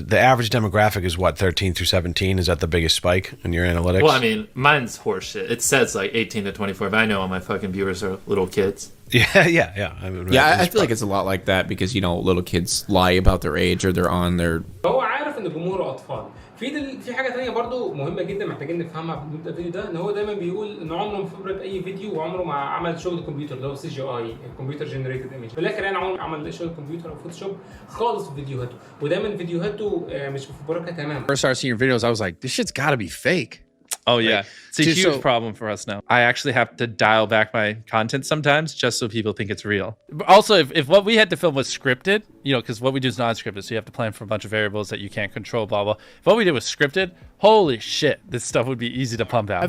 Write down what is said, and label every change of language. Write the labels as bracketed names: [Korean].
[English] The average demographic is what, 13 through 17? Is that the biggest spike in your analytics? Well, I mean, mine's horseshit. It says like 18 to 24, but I know all my fucking viewers are little kids. Yeah. I feel like it's a lot like that because, you know, little kids lie about their age or they're on their... [Arabic] هو عارف ان جمهوره اطفال. في حاجه ثانيه برضو مهمه جدا محتاجين نفهمها في نبدا الفيديو ده، ان هو دايما بيقول ان عمره ما فبرك اي فيديو وعمره ما عمل شغل كمبيوتر اللي هو CGI [English] Computer generated image. [Arabic] في الاخر يعني عمره ما عمل شغل كمبيوتر او فوتوشوب خالص في فيديوهاته، ودايما فيديوهاته مش مفبركه تماما. [English] First started seeing your videos, I was like, this shit's got to be fake. Oh yeah, it's a just huge so- problem for us now. I actually have to dial back my content sometimes just so people think it's real. But also, if what we had to film was scripted, you know, because what we do is non-scripted, so you have to plan for a bunch of variables that you can't control, blah blah. If what we did was scripted, holy shit, this stuff would be easy to pump out.